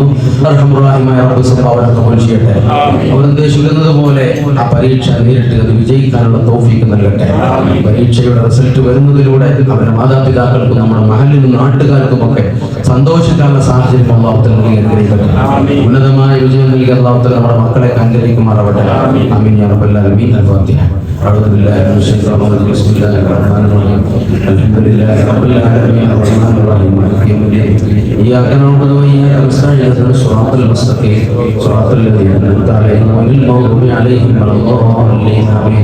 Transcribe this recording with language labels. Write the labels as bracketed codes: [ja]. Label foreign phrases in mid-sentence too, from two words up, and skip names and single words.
[ml] റഹ്മാനായ റബ്ബ് സംഭാവന കബൂൽ ചെയ്യട്ടെ. അവർ ഉദ്ദേശിക്കുന്നത് പോലെ ആ പരീക്ഷ നേരിട്ട് അത് വിജയിക്കാനുള്ള തൗഫീഖ് നൽകട്ടെ. പരീക്ഷയുടെ റിസൾട്ട് വരുന്നതിലൂടെ അവരുടെ മാതാപിതാക്കൾക്കും നമ്മുടെ മഹല്ലിനും നാട്ടുകാർക്കും ഒക്കെ സന്തോഷിക്കാനുള്ള സാഹചര്യം അല്ലാഹു തആല നൽകി അനുഗ്രഹിക്കട്ടെ. ഉന്നതമായ വിജയം നൽകി അല്ലാഹു തആല നമ്മുടെ മക്കളെ അനുഗ്രഹിക്കുമാറാവട്ടെ. [ar] آمين يا رب العالمين. الفاتحة. أعوذ بالله من الشيطان الرجيم. بسم الله الرحمن الرحيم. الحمد لله رب العالمين الرحمن الرحيم مالك يوم الدين. إياك نعبد وإياك نستعين اهدنا الصراط المستقيم صراط الذين أنعمت عليهم غير المغضوب عليهم ولا الضالين آمين.